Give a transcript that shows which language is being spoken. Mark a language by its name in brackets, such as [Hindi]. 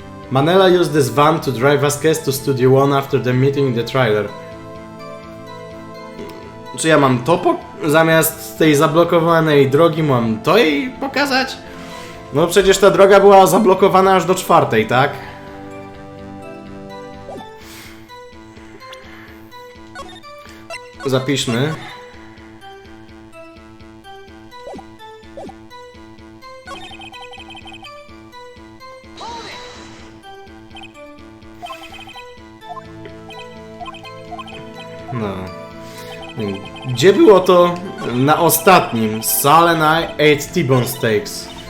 [English] Manella used this van to drive Vasquez to Studio One after the meeting in the trailer. [Polish] Czy ja mam to zamiast tej zablokowanej drogi mam to jej pokazać? No przecież ta droga była zablokowana aż do 4, tak? Zapiszmy. No. Gdzie było to na ostatnim? [English] Sal and I ate T-bone steaks.